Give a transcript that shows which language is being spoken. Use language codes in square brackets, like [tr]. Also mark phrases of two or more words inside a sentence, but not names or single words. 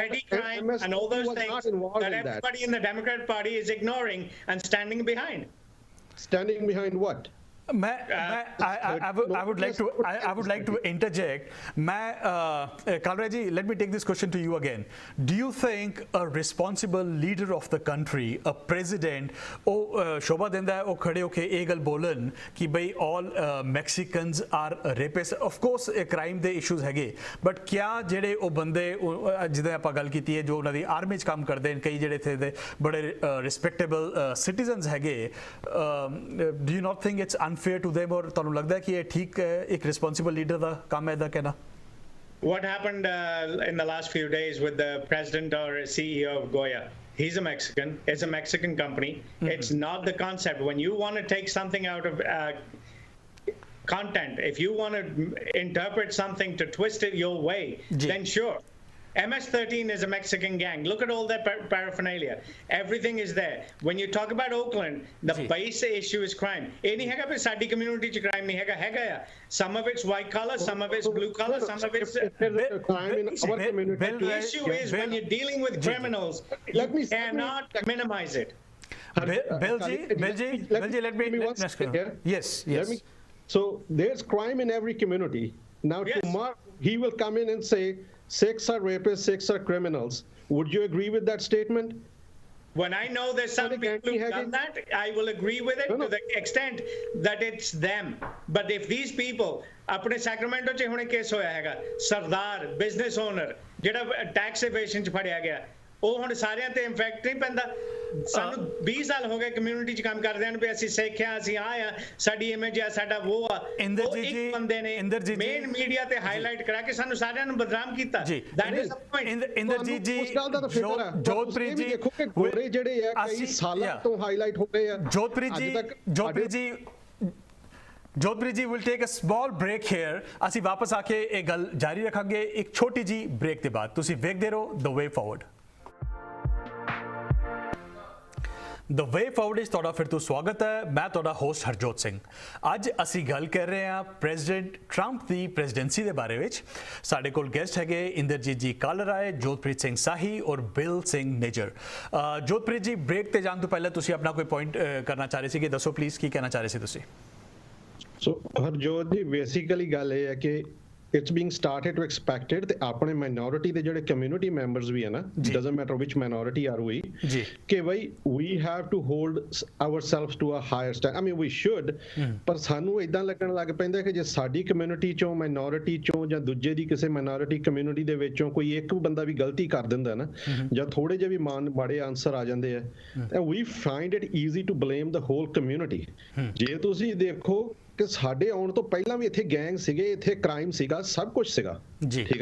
[en] petty crime and all those things that everybody in the Democrat Party is ignoring and standing behind. Standing behind what? I would like to interject. Kalra ji, let me take this question to you again. Do you think a responsible leader of the country, a president, [pa] ਸ਼ੋਭਾ ਦੇਂਦਾ ਹੈ, ਖੜੇ ਹੋਕੇ ਯੇ ਗਲ ਬੋਲਣ ਕਿ ਭਾਈ [en] all Mexicans are rapists? Of course crime [pa] ਦੇ issues ਹੈਗੇ, but क्या ਜਿਹੜੇ ਉਹ ਬੰਦੇ ਜਿਹਦੇ ਆਪਾਂ ਗੱਲ ਕੀਤੀ ਹੈ, ਜੋ ਉਹਨਾਂ ਦੀ ਆਰਮੀ 'ਚ ਕੰਮ ਕਰਦੇ ਨੇ, ਕਈ ਜਿਹੜੇ ਇੱਥੇ ਦੇ ਬੜੇ [en] respectable citizens [pa] ਹੈਗੇ, [en] do you not think it's unfair to them? [pa] और ਤੁਹਾਨੂੰ ਲੱਗਦਾ ਹੈ ਕਿ ਇਹ ਠੀਕ ਇੱਕ [en] responsible leader [pa] ਦਾ ਕੰਮ ਹੈ ਇਹਦਾ ਕਹਿਣਾ? [en] What happened in the last few days with the president or CEO of Goya? He's a Mexican. It's a Mexican company. It's not the concept. When you want to take something out of content, if you want to interpret something to twist it your way, then sure. MS-13 is a Mexican gang. Look at all that paraphernalia. Everything is there. When you talk about Oakland, the base issue is crime. [pa] ਇਹ ਨਹੀਂ ਹੈਗਾ ਵੀ ਸਾਡੀ ਕਮਿਊਨਿਟੀ 'ਚ crime ਨਹੀਂ ਹੈਗਾ ਆ। [en] Some of it's white collar, some of it's blue collar, some of it's crime in our community. The issue is when you're dealing with criminals, you cannot minimize it. Belji, let me yes. So there's crime in every community. Now tomorrow he will come in and say 6 are rapists, 6 are criminals. Would you agree with that statement? When I know there's some people who've done that, I will agree with it to the extent that it's them. But if these people, [pa] ਆਪਣੇ ਸੈਕਰਾਮੈਂਟੋ 'ਚ ਹੁਣੇ ਕੇਸ ਹੋਇਆ ਹੈਗਾ, ਸਰਦਾਰ [en] business owner [pa] ਜਿਹੜਾ [en] tax evasion [pa] 'ਚ ਫੜਿਆ ਗਿਆ, ਉਹ ਹੁਣ ਸਾਰਿਆਂ ਤੇ ਇੰਪੈਕਟ ਨਹੀਂ ਪੈਂਦਾ? ਸਾਨੂੰ 20 ਸਾਲ ਹੋ ਗਏ ਕਮਿਊਨਿਟੀ 'ਚ ਕੰਮ ਕਰਦਿਆਂ ਨੂੰ, ਵੀ ਅਸੀਂ ਸਿੱਖਿਆ, ਅਸੀਂ ਆ ਸਾਡੀ ਇਮੇਜ ਆ, ਸਾਡਾ ਉਹ ਆ। ਇੱਕ ਬੰਦੇ ਨੇ [en] main media [pa] ਤੇ ਹਾਈਲਾਈਟ ਕਰਾ ਕੇ ਸਾਨੂੰ ਸਾਰਿਆਂ ਨੂੰ ਬਦਨਾਮ ਕੀਤਾ। [en] That is the point. [pa] ਇੰਦਰਜੀਤ ਜੀ, ਜੋਤਪ੍ਰੀਤ ਜੀ, ਦੇਖੋ ਕਿ ਗੋਰੇ ਜਿਹੜੇ ਆ ਕਈ ਸਾਲਾਂ ਤੋਂ ਹਾਈਲਾਈਟ ਹੋ ਰਹੇ ਆ। ਜੋਤਪ੍ਰੀਤ ਜੀ [en] will take a small break here। [pa] ਅਸੀਂ ਵਾਪਸ ਆ ਕੇ ਇਹ ਗੱਲ ਜਾਰੀ ਰੱਖਾਂਗੇ ਇੱਕ ਛੋਟੀ ਜੀ ਬ੍ਰੇਕ ਦੇ ਬਾਅਦ। ਤੁਸੀਂ ਵੇਖਦੇ ਰਹੋ The Way Forward। The Way Forward ਇਸ ਤੁਹਾਡਾ ਫਿਰ ਤੋਂ ਸਵਾਗਤ ਹੈ। ਮੈਂ ਤੁਹਾਡਾ ਹੋਸਟ ਹਰਜੋਤ ਸਿੰਘ। ਅੱਜ ਅਸੀਂ ਗੱਲ ਕਰ ਰਹੇ ਹਾਂ ਪ੍ਰੈਜ਼ੀਡੈਂਟ ਟਰੰਪ ਦੀ ਪ੍ਰੈਜ਼ੀਡੈਂਸੀ ਦੇ ਬਾਰੇ ਵਿੱਚ। ਸਾਡੇ ਕੋਲ ਗੈਸਟ ਹੈਗੇ ਇੰਦਰਜੀਤ ਜੀ ਕਾਲਰਾਏ, ਜੋਤਪ੍ਰੀਤ ਸਿੰਘ ਸਾਹੀ ਔਰ ਬਿਲ ਸਿੰਘ ਨਿਜਰ। ਜੋਤਪ੍ਰੀਤ ਜੀ, ਬ੍ਰੇਕ ਤੇ ਜਾਣ ਤੋਂ ਪਹਿਲਾਂ ਤੁਸੀਂ ਆਪਣਾ ਕੋਈ ਪੁਆਇੰਟ ਕਰਨਾ ਚਾਹ ਰਹੇ ਸੀਗੇ, ਦੱਸੋ ਪਲੀਜ਼ ਕੀ ਕਹਿਣਾ ਚਾਹ ਰਹੇ ਸੀ ਤੁਸੀਂ? ਸੋ ਹਰਜੋਤ ਜੀ, ਬੇਸਿਕਲੀ ਗੱਲ ਇਹ ਹੈ ਕਿ [en] it's being started to expected [pa] ਤੇ ਆਪਣੇ minority ਦੇ ਜਿਹੜੇ [en] community members [pa] ਵੀ ਹੈ ਨਾ, [en] doesn't matter which minority are we, [pa] ਕਿ ਬਈ [en] we have to hold ourselves to a higher standard। I mean we should, [pa] ਪਰ ਸਾਨੂੰ ਇਦਾਂ ਲੱਗਣ ਲੱਗ ਪੈਂਦਾ ਕਿ ਜੇ ਸਾਡੀ community ਚੋਂ, minority ਚੋਂ ਜਾਂ ਦੂਜੇ ਦੀ ਕਿਸੇ [en] minority community [pa] ਦੇ ਵਿੱਚੋਂ ਕੋਈ ਇੱਕ ਬੰਦਾ ਵੀ ਗਲਤੀ ਕਰ ਦਿੰਦਾ ਨਾ, ਜਾਂ ਥੋੜੇ ਜਿਹੇ ਵੀ ਮਾੜੇ ਆਨਸਰ ਆ ਜਾਂਦੇ ਆ, [en] and we find it easy to blame the whole community। [pa] ਜੇ ਤੁਸੀਂ ਦੇਖੋ ਕਿ ਸਾਡੇ ਆਉਣ ਤੋਂ ਪਹਿਲਾਂ ਵੀ ਇੱਥੇ ਗੈਂਗ ਸੀਗੇ, ਇੱਥੇ ਕ੍ਰਾਈਮ ਸੀਗਾ, ਸਭ ਕੁਝ ਸੀਗਾ, ਠੀਕ ਹੈ।